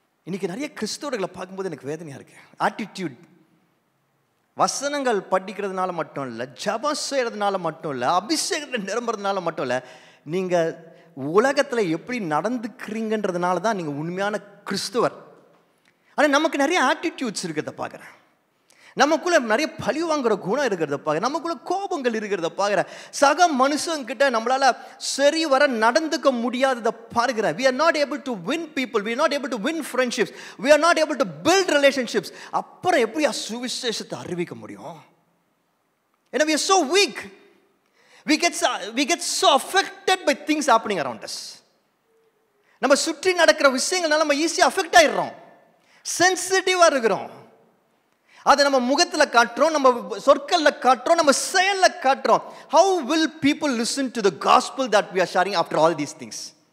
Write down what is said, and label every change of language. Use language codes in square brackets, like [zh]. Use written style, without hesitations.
[ta] இன்னைக்கு நிறைய கிறிஸ்தவர்களை பார்க்கும்போது எனக்கு வேதனையாக இருக்கு. ஆட்டிடியூட், வசனங்கள் படிக்கிறதுனால மட்டும் இல்லை, ஜபம் செய்கிறதுனால மட்டும் இல்லை, அபிஷேகத்தை நிரம்புறதுனால மட்டும் இல்லை, நீங்கள் உலகத்தில் எப்படி நடந்துக்கிறீங்கன்றதுனால தான் நீங்கள் உண்மையான கிறிஸ்துவர். ஆனால் நமக்கு நிறைய ஆட்டிடியூட்ஸ் இருக்கிறத பார்க்குறேன். நமக்குள்ளே நிறைய பழி வாங்குற குணம் இருக்கிறத பார்க்குறேன். நமக்குள்ளே கோபங்கள் இருக்கிறத பார்க்குறேன். சக மனுஷங்கிட்ட நம்மளால் சரி வர நடந்துக்க முடியாததை பார்க்குறேன். [en] We are not able to win people. We are not able to win friendships. We are not able to build relationships. [ta] அப்புறம் எப்படி சுவிசேஷத்தை அறிவிக்க முடியும்? [en] ஏன்னா we are so weak. We get so affected by things happening around us. [ta] நம்ம சுற்றி நடக்கிற விஷயங்கள்னால நம்ம ஈஸியாக அஃபெக்ட் ஆகிடுறோம். சென்சிட்டிவாக இருக்கிறோம். அதை நம்ம முகத்தில் காட்டுறோம், நம்ம சொற்களில் காட்டுறோம், நம்ம செயலில் காட்டுறோம். [en] How will people listen to the gospel that we are sharing after all these things?